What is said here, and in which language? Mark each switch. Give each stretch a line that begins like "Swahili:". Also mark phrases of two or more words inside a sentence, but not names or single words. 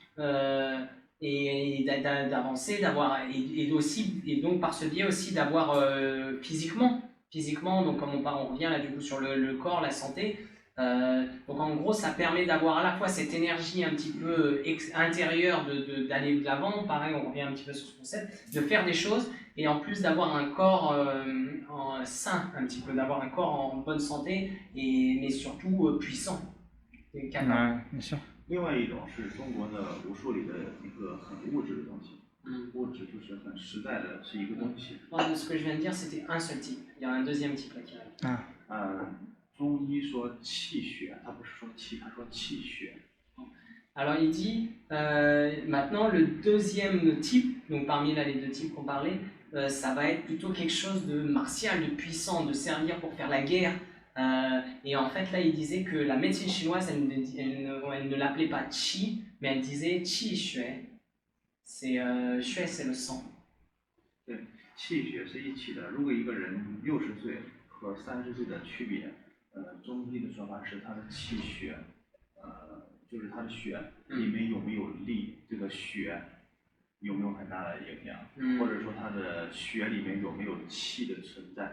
French: Et d'avancer, et donc par ce biais aussi d'avoir physiquement, donc comme on revient là du coup sur le corps, la santé, donc en gros ça permet d'avoir à la fois cette énergie un petit peu intérieure d'aller de l'avant, pareil on revient un petit peu sur ce concept, de faire des choses, et en plus d'avoir un corps sain, un petit peu, d'avoir un corps en bonne santé, mais surtout puissant et capable. bien sûr.
Chinese: 另外一种是中国的武术里的一个很物质的东西，物质就是很实在的，是一个东西。
French: Ce que je viens de dire, c'était un seul type. Il y a un deuxième type là qui arrive.
Chinese: 中医说气血，他不是说气，他说气血。
French: Alors il dit, maintenant le deuxième type, donc parmi là les deux types qu'on parlait, ça va être plutôt quelque chose de martial, de puissant, de servir pour faire la guerre. Et en fait là il disait que la médecine chinoise elle ne l'appelait pas qi, mais elle disait
Chinese: 气血.
French: Xue c'est le sang.
Chinese: 对，气血是一起的。如果一个人60岁和30岁的区别，中医的说法是他的气血，就是他的血里面有没有力，这个血有没有很大的影响，或者说他的血里面有没有气的存在。